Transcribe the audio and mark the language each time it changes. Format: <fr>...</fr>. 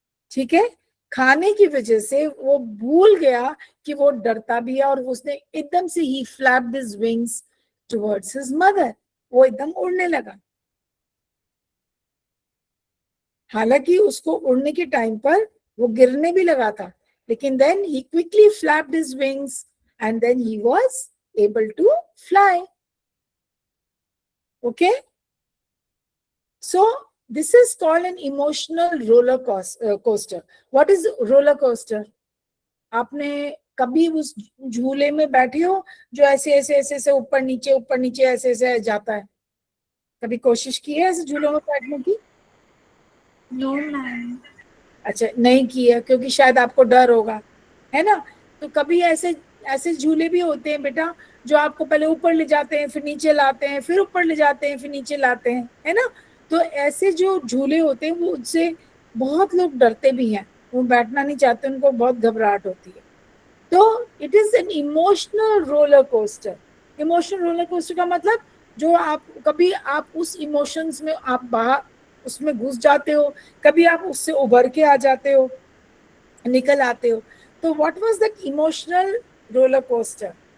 <hi>ठीक है, खाने की वजह से वो भूल गया कि वो डरता भी है, और उसने एकदम से ही</hi> <en>Flapped his wings towards his mother.</en> <hi>वो एकदम उड़ने लगा. हालांकि उसको उड़ने के टाइम पर वो गिरने भी लगा था, लेकिन</hi> <en>Then he quickly flapped his wings and then he was able to fly. Okay, so this is called an emotional roller coaster. What is roller coaster?</en> <hi>आपने कभी उस झूले में बैठे हो जो ऐसे ऐसे ऐसे ऐसे ऊपर नीचे ऐसे ऐसे जाता है? कभी कोशिश की है ऐसे झूलों में बैठने की?</hi> <en>No ma'am.</en> <hi>अच्छा, नहीं की है, क्योंकि शायद आपको डर होगा, है ना? तो कभी ऐसे ऐसे झूले भी होते हैं बेटा जो आपको पहले ऊपर ले जाते हैं, फिर नीचे लाते हैं, फिर ऊपर ले जाते हैं, फिर नीचे लाते हैं, है ना? तो ऐसे जो झूले होते हैं वो उससे बहुत लोग डरते भी हैं, वो बैठना नहीं चाहते, उनको बहुत घबराहट होती है। तो</hi> <en>It is an emotional roller coaster.</en> <hi>Emotional roller coaster का मतलब जो आप कभी आप उस इमोशंस में आप बाहर उसमें घुस जाते हो, कभी आप उससे उभर के आ जाते हो, निकल आते हो।</hi> <en>तो what was that emotional roller coaster?</en>